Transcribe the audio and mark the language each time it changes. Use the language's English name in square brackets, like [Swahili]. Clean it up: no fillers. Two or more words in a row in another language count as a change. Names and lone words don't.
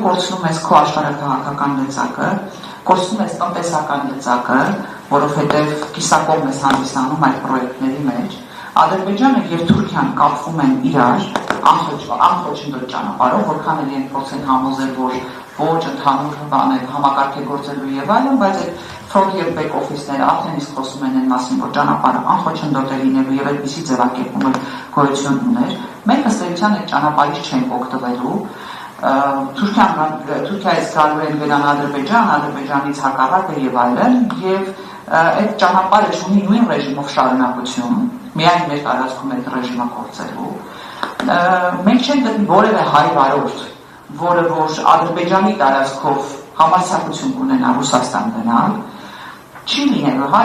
[Armenian] կորցնում ես քո աշխարհաքաղաքական լծակը, կորցնում ես տնտեսական լծակը, որովհետեւ կիսակողմ ես հանդիսանում այդ պրոյեկտների մեջ։ Ադրբեջանը եւ Թուրքիան կապվում են իրար անխոչնդոտ ճանապարհով, որքան էլ են փորձեն համոզել, որ ոչ ընդհանուր համակարգ է գործելու եւ այլն, բայց այդ front եւ [English] back office-ները [Armenian] արդեն իսկ խոսում են այն մասին, որ ճանապարհը անխոչնդոտ է լինելու եւ այդպիսի ձևակերպում գոյություն ուներ։ Մենք ըստ էության այդ ճանապարհից չենք օգտվելու։ Թուրքիայից գալու են վերան Ադրբեջան, Ադրբեջանից հակառակը եւ այլն, եւ այդ ճանապարհը ունի նույն ռեժիմով շարունակություն, միայն մեր տարածքում այդ ռեժիմը գործելու։ Մենք չենք գտնի որևէ հայ վարորդ, որը որ Ադրբեջանի տարածքով համարձակություն կունենա Ռուսաստան գնալ, չի լինելու հայ